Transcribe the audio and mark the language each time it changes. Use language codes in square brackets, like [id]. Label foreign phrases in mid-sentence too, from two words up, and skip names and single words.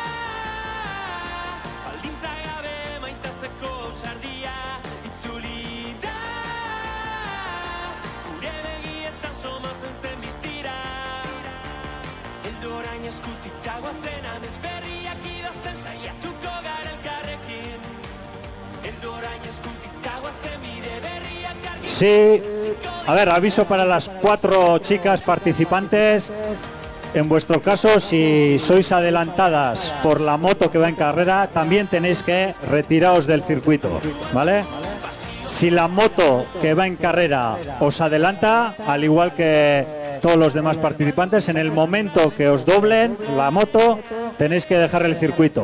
[eu] Baldintza gabe maitatzeko ausardia, itzuli da. Gure begietan somatzen zen distira. Heldu orain eskutik dagoazen amets berriak idazten saiatuko gara elkarrekin. Heldu orain eskutik. [es] Sí, a ver, aviso para las 4 chicas participantes. En vuestro caso, si sois adelantadas por la moto que va en carrera, también tenéis que retiraros del circuito, ¿vale? Si la moto que va en carrera os adelanta, al igual que todos los demás participantes, en el momento que os doblen la moto, tenéis que dejar el circuito.